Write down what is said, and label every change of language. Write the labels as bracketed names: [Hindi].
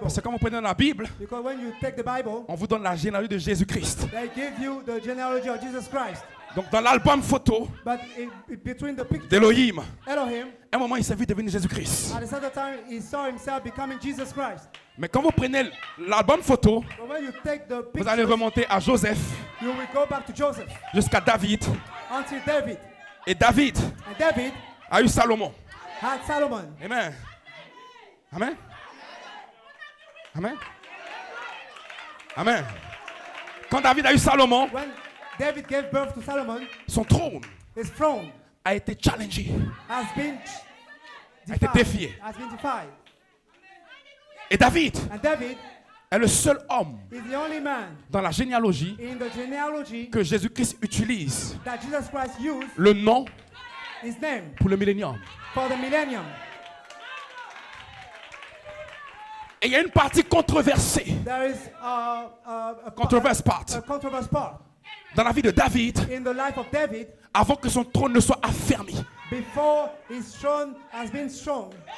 [French] Parce que quand vous prenez dans la Bible, [English] Because when you take the Bible, [French] on vous donne la généalogie de Jésus-Christ. [English] they give you the genealogy of Jesus Christ. [French] Donc dans l'album photo [English] But between the picture, [French] d'Elohim, [English] Elohim, [French] à un moment il s'est vu devenir Jésus-Christ. [English] at the same time, he saw himself becoming Jesus Christ. [French] Mais quand vous prenez l'album photo, [English] But when you take the [French] vous allez [English] picture, [French] remonter à Joseph [English] you will go back to Joseph [French] jusqu'à David. [English] until David. [French] Et David [English] And David [French] a eu Salomon. [English] had Solomon. Amen. Amen. Amen. Amen. [French] Quand David a eu Salomon, [English] When David gave birth to Solomon, [French] son trône [English] his throne [French] a été challengé. [English] has been [French] A été défié. [English] Has been defied. [French] Et David [English] And David [French] est le seul homme [English] is the only man [French] dans la généalogie [English] in the genealogy [French] que Jésus-Christ utilise [English] that Jesus Christ used [French] le nom [English] his name [French] pour le millénium. [English] for the millennium. [French] Et il y a une partie controversée, [English] There is controverse part, a controversial part [French] dans la vie de David [English] in the life of David [French] avant que son trône ne soit affermi. [English] before his throne has been shown.